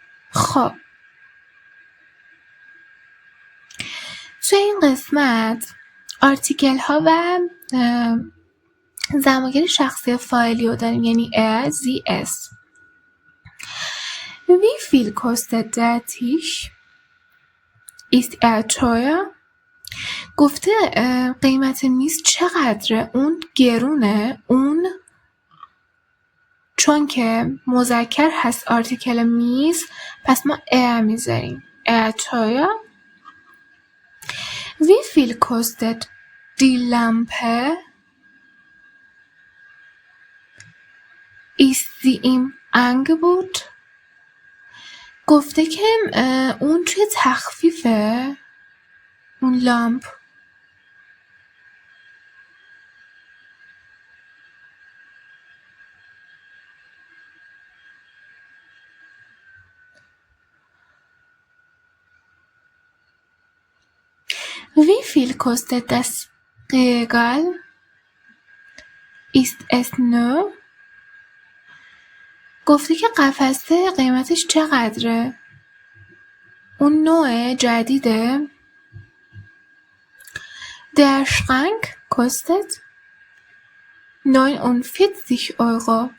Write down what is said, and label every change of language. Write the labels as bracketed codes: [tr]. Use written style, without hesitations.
[fa] خب توی این قسمت آرتیکل ها و ضمایر شخصی فاعلی رو داریم، یعنی er, sie, es. [de] Wie viel kostet der Tisch? Ist er teuer? [fa] گفته قیمت میز چقدره؟ اون گرونه؟ اون چون که مذکر هست آرتیکل میز پس ما er میذاریم. [de] Er teuer. Wie viel kostet die Lampe? Ist sie im Angebot? [fa] گفته که اون توی تخفیفه، اون لامپ. [de] Wie viel kostet das Regal? Ist es neu? [fa] گفته که قفسه قیمتش چقدره؟ اون نوع جدیده؟ [de] Der Schrank kostet 49 Euro.